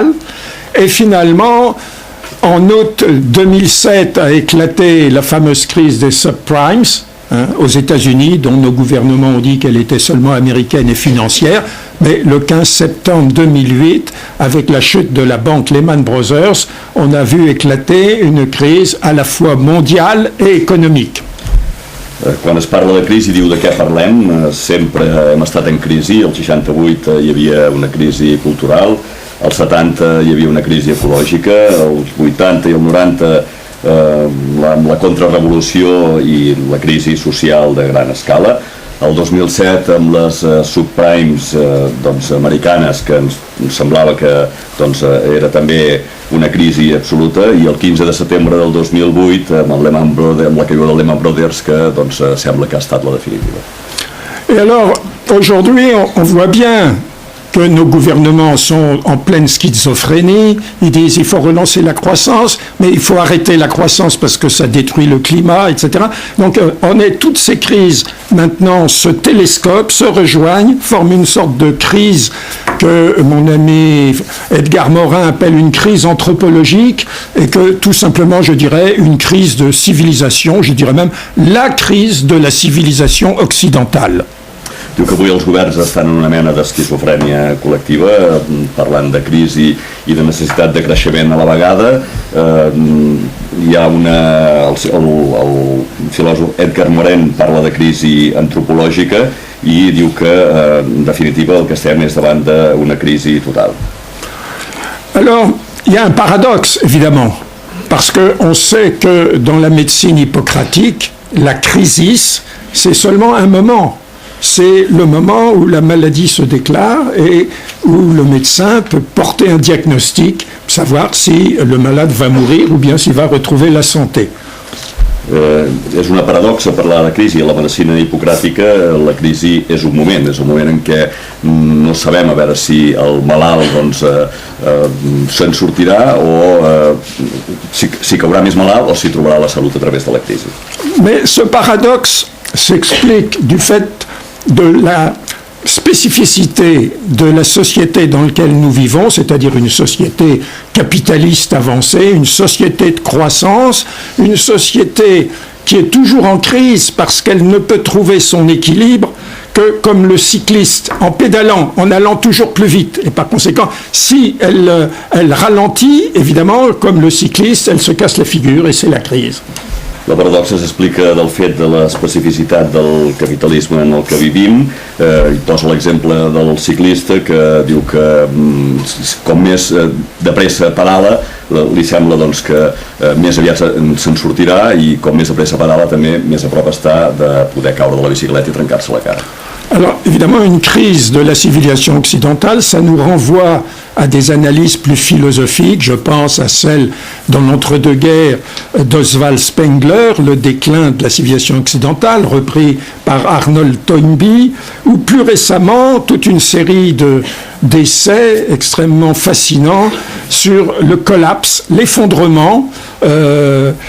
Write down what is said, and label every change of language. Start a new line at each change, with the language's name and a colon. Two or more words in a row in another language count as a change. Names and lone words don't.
French: Et finalement, en août 2007 a éclaté la fameuse crise des subprimes aux États-Unis, dont nos gouvernements ont dit qu'elle était seulement américaine et financière. Mais le 15 septembre 2008, avec la chute de la banque Lehman Brothers, on a vu éclater une crise à la fois mondiale et économique.
Catalan: Quan es parla de crisi, diu de què parlem. Sempre hem estat en crisi. El 68 hi havia una crisi cultural, als 70 hi havia una crisi ecològica, als 80 i el 90 amb la contrarrevolució i la crisi social de gran escala. El 2007 amb les subprimes americanes, que ens semblava que era també una crisi absoluta, i el 15 de setembre del 2008 amb la caiguda del Lehman Brothers, que sembla que ha estat la definitiva.
French: Et alors, aujourd'hui, on voit bien que nos gouvernements sont en pleine schizophrénie. Ils disent qu'il faut relancer la croissance, mais il faut arrêter la croissance parce que ça détruit le climat, etc. Donc toutes ces crises maintenant se télescopent, se rejoignent, forment une sorte de crise que mon ami Edgar Morin appelle une crise anthropologique, et que tout simplement, je dirais, une crise de civilisation, je dirais même la crise de la civilisation occidentale.
Catalan: Diu que avui els governs estan en una mena d'esquizofrènia col·lectiva, parlant de crisi i de necessitat de creixement a la vegada. Hi ha el filòsof Edgar Morin parla de crisi antropològica i diu que, en definitiva, el que estem és davant d'una crisi total.
French: Alors, il y a un paradoxe, évidemment, parce qu'on sait que dans la médecine hippocratique, la crisis, c'est seulement un moment. C'est le moment où la maladie se déclare et où le médecin peut porter un diagnostic, savoir si le malade va mourir ou bien s'il va retrouver la santé.
Catalan: És una paradoxa parlar de crisi. A la medicina hipocràtica la crisi és un moment en què no sabem a veure si el malalt se'n sortirà o si caurà més malalt o si trobarà la salut a través de la crisi.
French: Mais ce paradoxe s'explique du fait de la spécificité de la société dans laquelle nous vivons, c'est-à-dire une société capitaliste avancée, une société de croissance, une société qui est toujours en crise parce qu'elle ne peut trouver son équilibre que comme le cycliste, en pédalant, en allant toujours plus vite. Et par conséquent, si elle ralentit, évidemment, comme le cycliste, elle se casse la figure et c'est la crise.
Catalan: La paradoxa s'explica del fet de l'especificitat del capitalisme en el que vivim. I posa l'exemple del ciclista, que diu que com més de pressa pedala, li sembla que més aviat se'n sortirà, i com més de pressa pedala també més a prop està de poder caure de la bicicleta i trencar-se la cara.
French: Alors, évidemment, une crise de la civilisation occidentale, ça nous renvoie à des analyses plus philosophiques. Je pense à celle dans l'entre-deux-guerres d'Oswald Spengler, Le déclin de la civilisation occidentale, repris par Arnold Toynbee, ou plus récemment, toute une série d'essais extrêmement fascinants sur le collapse, l'effondrement